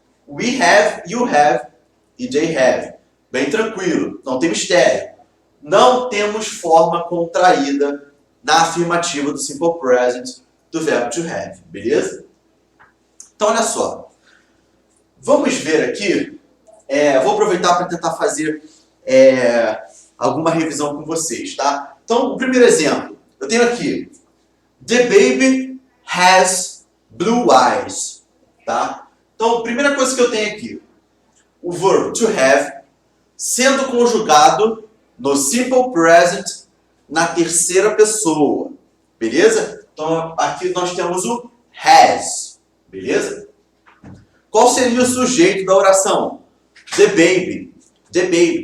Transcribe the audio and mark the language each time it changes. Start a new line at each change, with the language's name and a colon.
English: We have, you have e they have.
Portuguese: Bem tranquilo, não tem mistério. Não temos forma contraída na afirmativa do simple present do verbo to have, beleza? Então, olha só. Vamos ver aqui. Vou aproveitar para tentar fazer alguma revisão com vocês, tá? Então, o primeiro exemplo. Eu tenho aqui.
English: The baby has blue eyes, tá?
Portuguese: Então, a primeira coisa que eu tenho aqui. O verbo to have sendo conjugado no simple present na terceira pessoa, beleza? Então, aqui nós temos o has, beleza? Qual seria o sujeito da oração?
English: The baby. The baby.